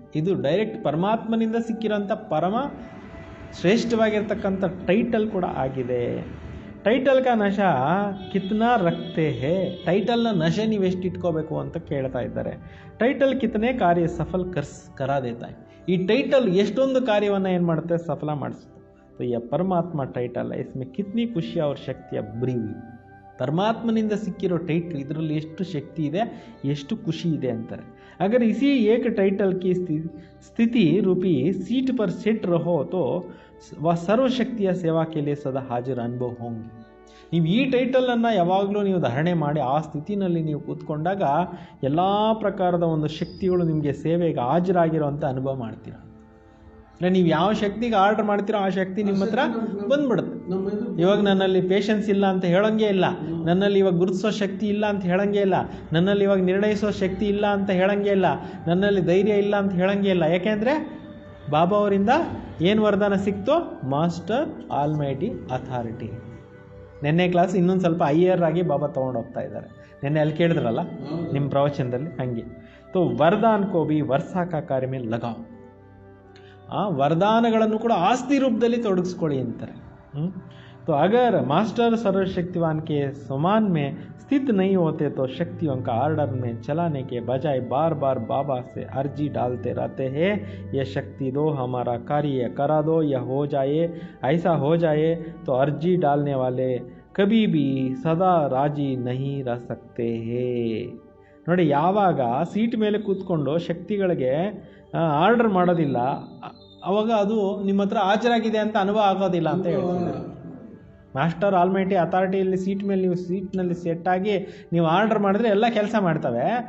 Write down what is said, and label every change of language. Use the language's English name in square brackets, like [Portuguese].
[Kannada] ಇದು ಡೈರೆಕ್ಟ್ ಪರಮಾತ್ಮನಿಂದ ಸಿಕ್ಕಿರೋಂಥ ಪರಮ ಶ್ರೇಷ್ಠವಾಗಿರ್ತಕ್ಕಂಥ ಟೈಟಲ್ ಕೂಡ ಆಗಿದೆ. [Hindi] ಟೈಟಲ್ ಕಾ ನಶಾ ಕಿತ್ನಾ ರಕ್ತೆ ಹೇ. [Kannada] ಟೈಟಲ್ನ ನಶೆ ನೀವು ಎಷ್ಟು ಇಟ್ಕೋಬೇಕು ಅಂತ ಕೇಳ್ತಾ ಇದ್ದಾರೆ. [Hindi] ಟೈಟಲ್ ಕಿತನೆ ಕಾರ್ಯ ಸಫಲ್ ಕರಾ ದೇತಾ ಹೈ. [Kannada] ಈ ಟೈಟಲ್ ಎಷ್ಟೊಂದು ಕಾರ್ಯವನ್ನು ಏನು ಮಾಡುತ್ತೆ? ಸಫಲ ಮಾಡಿಸುತ್ತೆ. [Hindi] तो यह परमात्मा टाइटल है, इसमें कितनी खुशी और शक्तियाँ भरी हुई. [Kannada] परमात्मनिंद सिक्किरो टाइटल, ಇದರಲ್ಲಿ ಎಷ್ಟು ಶಕ್ತಿ ಇದೆ, ಎಷ್ಟು ಖುಷಿ ಇದೆ ಅಂತಾರೆ. [Hindi] अगर इसी एक टाइटल की स्थिति रूपी सीट पर सेट रहो तो वह सर्वशक्तिಯ सेवा के लिए सदा हाजिर अनुभव होंगे. [Kannada] ನೀವು ಈ ಟೈಟಲನ್ನು ಯಾವಾಗಲೂ ನೀವು ಧಾರಣೆ ಮಾಡಿ ಆ ಸ್ಥಿತಿನಲ್ಲಿ ನೀವು ಕೂತ್ಕೊಂಡಾಗ ಎಲ್ಲ ಪ್ರಕಾರದ ಒಂದು ಶಕ್ತಿಗಳು ನಿಮಗೆ ಸೇವೆಗೆ ಹಾಜರಾಗಿರೋವಂಥ ಅನುಭವ ಮಾಡ್ತೀರ. ನೀವು ಯಾವ ಶಕ್ತಿಗೆ ಆರ್ಡರ್ ಮಾಡ್ತೀರೋ ಆ ಶಕ್ತಿ ನಿಮ್ಮ ಹತ್ರ ಬಂದ್ಬಿಡುತ್ತೆ. ಇವಾಗ ನನ್ನಲ್ಲಿ ಪೇಷನ್ಸ್ ಇಲ್ಲ ಅಂತ ಹೇಳಂಗೆ ಇಲ್ಲ, ನನ್ನಲ್ಲಿ ಇವಾಗ ಗುರುತಿಸೋ ಶಕ್ತಿ ಇಲ್ಲ ಅಂತ ಹೇಳಂಗೆ ಇಲ್ಲ, ನನ್ನಲ್ಲಿ ಇವಾಗ ನಿರ್ಣಯಿಸೋ ಶಕ್ತಿ ಇಲ್ಲ ಅಂತ ಹೇಳಂಗೆ ಇಲ್ಲ, ನನ್ನಲ್ಲಿ ಧೈರ್ಯ ಇಲ್ಲ ಅಂತ ಹೇಳಂಗೆ ಇಲ್ಲ. ಯಾಕೆಂದರೆ ಬಾಬಾ ಅವರಿಂದ ಏನು ವರದಾನ ಸಿಕ್ತೋ? Master almighty authority. ನೆನ್ನೆ ಕ್ಲಾಸ್ ಇನ್ನೊಂದು ಸ್ವಲ್ಪ ಹೈಯರ್ ಆಗಿ ಬಾಬಾ ತೊಗೊಂಡು ಹೋಗ್ತಾ ಇದ್ದಾರೆ. ನೆನ್ನೆ ಅಲ್ಲಿ ಕೇಳಿದ್ರಲ್ಲ ನಿಮ್ಮ ಪ್ರವಚನದಲ್ಲಿ, ಹಾಗೆ. [Hindi] ತೋ ವರದಾನ್ ಕೋ ಬಿ ವರ್ಷಾ ಕಾ ಕಾರ್ಯ ಮೇಲೆ ಲಗಾವ್. [Kannada] ಆ ವರದಾನಗಳನ್ನು ಕೂಡ ಆಸ್ತಿ ರೂಪದಲ್ಲಿ ತೊಡಗಿಸ್ಕೊಳ್ಳಿ ಅಂತಾರೆ. [Hindi] तो अगर मास्टर सर्वशक्तिवान के समान में स्थित नहीं होते तो शक्तियों का आर्डर में चलाने के बजाय बार बार बाबा से अर्जी डालते रहते हैं, यह शक्ति दो, हमारा कार्य करा दो, यह हो जाए, ऐसा हो जाए. तो अर्जी डालने वाले कभी भी सदा राजी नहीं रह सकते हैं. [Kannada] ನೋಡಿ, ಯಾವಾಗ ಸೀಟ್ ಮೇಲೆ ಕೂತ್ಕೊಂಡು ಶಕ್ತಿಗಳಿಗೆ ಆರ್ಡರ್ ಮಾಡೋದಿಲ್ಲ, ಅವಾಗ ಅದು ನಿಮ್ಮ ಹತ್ರ ಹಾಜರಾಗಿದೆ ಅಂತ ಅನುಭವ ಆಗೋದಿಲ್ಲ ಅಂತ ಹೇಳ್ತಿದ್ದಾರೆ. ಮಾಸ್ಟರ್ ಆಲ್ಮೈಟಿ ಅಥಾರಿಟಿಯಲ್ಲಿ ಸೀಟ್ನಲ್ಲಿ ಸೆಟ್ಟಾಗಿ ನೀವು ಆರ್ಡರ್ ಮಾಡಿದ್ರೆ ಎಲ್ಲ ಕೆಲಸ ಮಾಡ್ತವೆ.